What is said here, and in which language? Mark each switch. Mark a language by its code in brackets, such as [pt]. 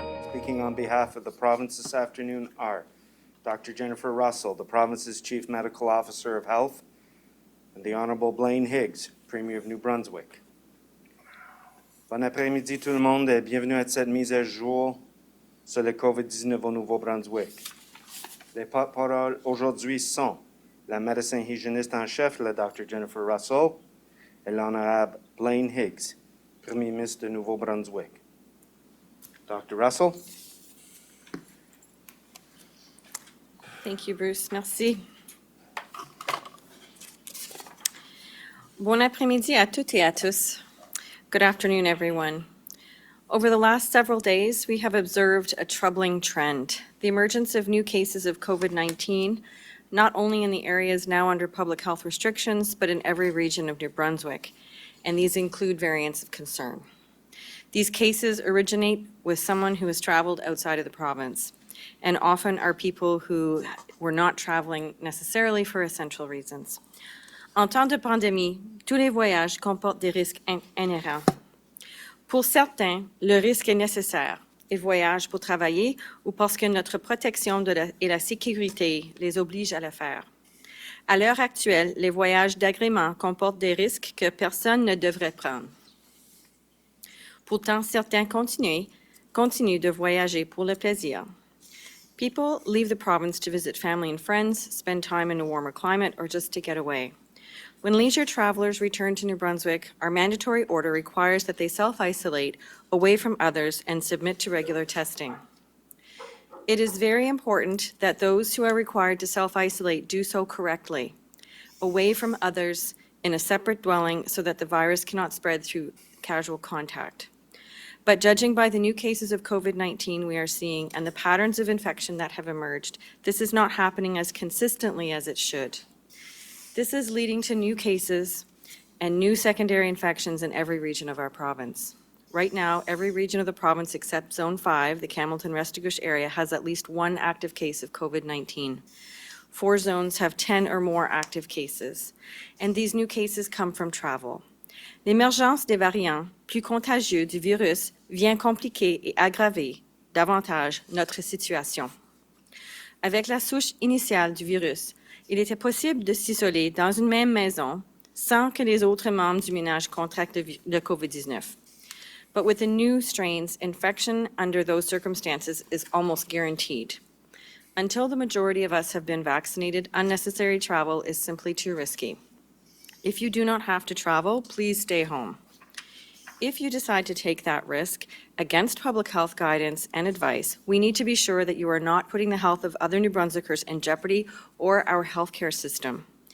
[en] speaking on behalf of the province this afternoon are Dr. Jennifer Russell, the province's Chief Medical Officer of Health, and the Honorable Blaine Higgs, Premier of New Brunswick. [fr] Bon après-midi tout le monde et bienvenue à cette mise à jour sur le COVID-19 au Nouveau-Brunswick. Les porte-paroles aujourd'hui sont la médecin hygiéniste en chef, la Dr. Jennifer Russell, et l'Honorable Blaine Higgs, Premier ministre de Nouveau-Brunswick. Dr. Russell. [en] Thank you, Bruce. [fr] Merci. Bon après-midi à toutes et à tous. [en] Good afternoon, everyone. Over the last several days, we have observed a troubling trend, the emergence of new cases of COVID-19, not only in the areas now under public health restrictions, but in every region of New Brunswick, and these include variants of concern. These cases originate with someone who has traveled outside of the province, and often are people who were not traveling necessarily for essential reasons. [fr] En temps de pandémie, tous les voyages comportent des risques inhérents. Pour certains, le risque est nécessaire. Ils voyagent pour travailler ou parce que notre protection et la sécurité les obligent à le faire. À l'heure actuelle, les voyages d'agrément comportent des risques que personne ne devrait prendre. Pourtant, certains continuent de voyager pour le plaisir. [en] People leave the province to visit family and friends, spend time in a warmer climate, or just to get away. When leisure travelers return to New Brunswick, our mandatory order requires that they self-isolate away from others and submit to regular testing. It is very important that those who are required to self-isolate do so correctly, away from others in a separate dwelling so that the virus cannot spread through casual contact. But judging by the new cases of COVID-19 we are seeing and the patterns of infection that have emerged, this is not happening as consistently as it should. This is leading to new cases and new secondary infections in every region of our province. Right now, every region of the province except Zone 5, the Campbellton-Restigouche area, has at least one active case of COVID-19. 4 zones have 10 or more active cases, and these new cases come from travel. [fr] L'émergence des variants plus contagieux du virus vient compliquer et aggraver davantage notre situation. Avec la souche initiale du virus, il était possible de s'isoler dans une même maison sans que les autres membres du ménage contractent le COVID-19. [en] But with the new strains, infection under those circumstances is almost guaranteed. Until the majority of us have been vaccinated, unnecessary travel is simply too risky. If you do not have to travel, please stay home. If you decide to take that risk, against public health guidance and advice, we need to be sure that you are not putting the health of other New Brunswickers in jeopardy or our healthcare system.